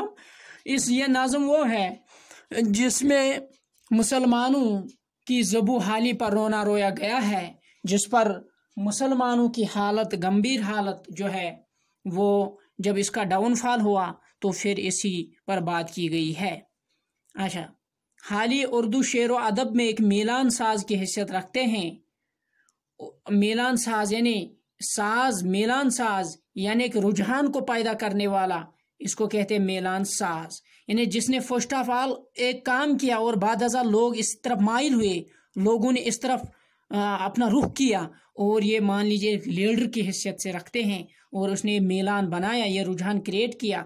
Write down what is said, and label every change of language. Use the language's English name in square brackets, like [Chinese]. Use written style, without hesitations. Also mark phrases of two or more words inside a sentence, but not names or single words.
[Urdu] یہ نظم وہ ہے جس میں مسلمانوں کی ذبح حالی پر رونا رویا گیا ہے، جس پر مسلمانوں کی حالت، گمبھیر حالت جو ہے، وہ جب اس کا [English] down fall [Urdu] ہوا تو پھر اسی پر بات کی گئی ہے۔ اچھا، حالی اردو شعر و ادب میں ایک میلان ساز کی حیثیت رکھتے ہیں۔ میلان ساز یعنی میلان ساز یعنی ایک رجحان کو پیدا کرنے والا، اس کو کہتے ہیں میلان ساز، یعنی جس نے [English] first of all [Urdu] ایک کام کیا اور بعد ازاں لوگ اس طرف مائل ہوئے، لوگوں نے اس طرف اپنا رخ کیا، اور یہ مان لیجیے ایک لیڈر کی حیثیت سے رکھتے ہیں، اور اس نے میلان بنایا، یہ رجحان کریٹ کیا۔